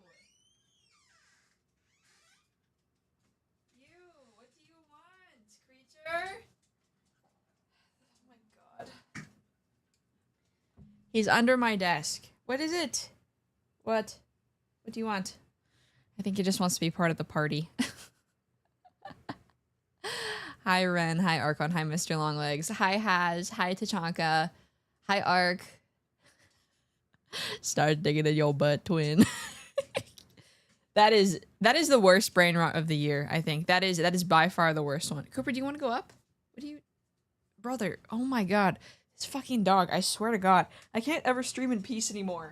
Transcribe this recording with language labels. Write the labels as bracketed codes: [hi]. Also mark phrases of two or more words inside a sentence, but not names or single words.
[en] You, what do you want, creature? Oh my god. He's under my desk. What is it? What? What do you want? I think he just wants to be part of the party. Hi, Ren. Hi, Archon. Hi, Mr. Longlegs. Hi, Haz. Hi, Tachanka. Hi, Ark. Start digging in your butt, twin. That is the worst brain rot of the year, I think. That is by far the worst one. Cooper, do you want to go up? What do you... Brother, oh my god. This fucking dog, I swear to god. I can't ever stream in peace anymore.